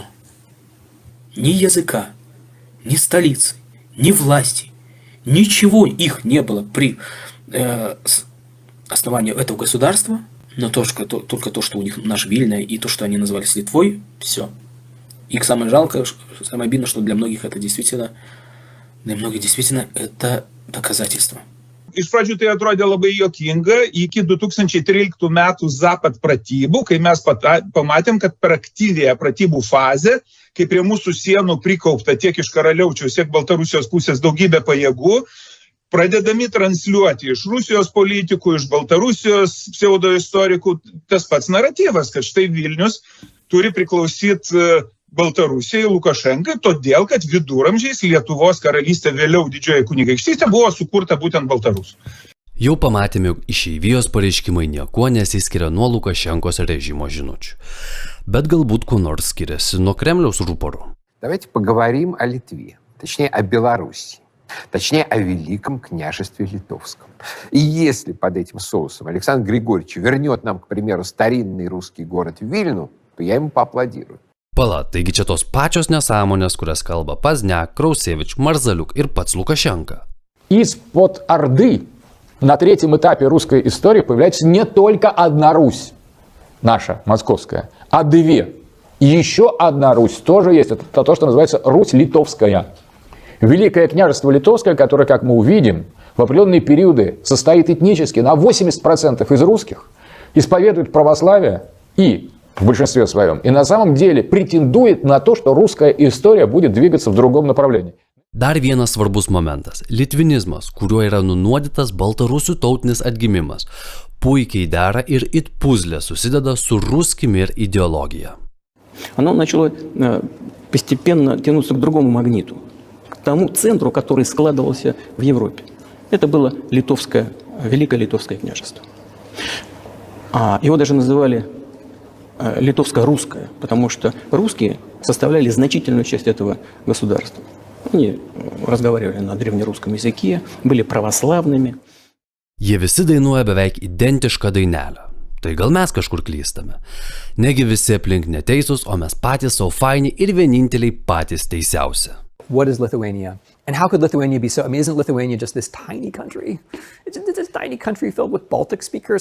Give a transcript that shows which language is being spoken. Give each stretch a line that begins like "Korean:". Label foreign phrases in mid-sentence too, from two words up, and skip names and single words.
Russian: Ни языка, ни столицы, ни власти, ничего их не было при основании этого государства, но только то, что у них наш Вильна и то, что они назывались Литвой, все. И самое жалкое, самое обидное, что для многих это действительно это доказательство.
Lithuanian: Iš pradžių tai atrodė labai juokinga, iki 2013 metų Zapad pratybų, kai mes pamatėm, kad per aktyvėją pratybų fazę, kai prie mūsų sienų prikaupta tiek iš Karaliaučiaus, tiek Baltarusijos pusės daugybė pajėgų, pradedami transliuoti iš Rusijos politikų, iš Baltarusijos pseudoistorikų tas pats naratyvas, kad štai Vilnius turi priklausyti Baltarusijai, Lukašenkai, todėl, kad viduramžiais Lietuvos karalystė, vėliau Didžioji kunigaikštystė buvo sukurta būtent Baltarusų. Jau pamatėme, jog išeivijos pareiškimai niekuo nesiskiria nuo Lukašenkos režimo žinučių. Bet galbūt kuo nors skiriasi nuo Kremliaus rūporų.
Russian: Давайте поговорим о Литве, точнее о Белоруссии, точнее о Великом княжестве Литовском. И если под этим соусом Александр Григорьевич вернет нам, к примеру, старинный русский город Вильну, то я ему поаплодирую.
Lithuanian: Pala, taigi čia tos pačios nesąmonės, kurias kalba Pazniak, Krausevič, Marzaliuk ir pats Lukašenka.
Russian: Из-под Орды на третьем этапе русской истории появляется не только одна Русь, наша, московская, а две. И еще одна Русь тоже есть. Это то, что называется Русь Литовская. Великое княжество Литовское, которое, как мы увидим, в определенные периоды состоит этнически на 80% из русских, исповедует православие и в большинстве своем, и на самом деле претендует на то, что русская история будет двигаться в другом направлении.
Lithuanian: Dar vienas svarbus momentas – litvinizmas, kuriuo yra nunuodytas baltarusių tautinis atgimimas, puikiai dera ir it puzlė susideda su ruskimi ir ideologija.
Russian: Оно начало постепенно тянуться к другому магниту, к тому центру, который складывался в Европе. Это было Великое Литовское княжество. Его даже называли литовско-русское, потому что русские составляли значительную часть этого государства. Они разговаривали на древнерусском языке, были православными.
Lithuanian: Jie visi dainuoja beveik identišką dainelę. Tai gal mes kažkur klystame. Negi visi aplink neteisūs, o mes patys savo faini ir vieninteliai patys teisiausi.
English: What is Lithuania? And how could Lithuania be so? I mean, isn't Lithuania just this tiny country? It's this tiny country filled with Baltic speakers.